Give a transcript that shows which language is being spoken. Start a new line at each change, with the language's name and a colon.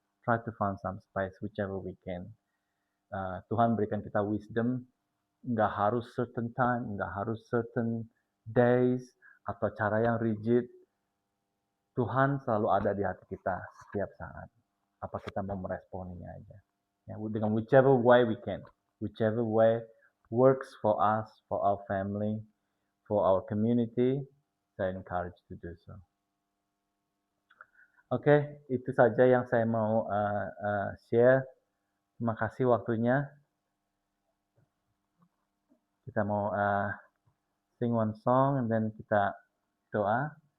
English: Try to find some space whichever we can.
Indonesian: Tuhan berikan kita wisdom, nggak harus certain time, nggak harus certain days atau cara yang rigid. Tuhan selalu ada di hati kita setiap saat. Apa kita mau meresponinya aja. Ya, dengan
English: whichever way we can. Whichever way works for us, for our family, for our community, saya encourage to do so.
Indonesian: Oke, itu saja yang saya mau share. Terima kasih waktunya. Kita mau
English: sing one song and then
Indonesian: kita doa.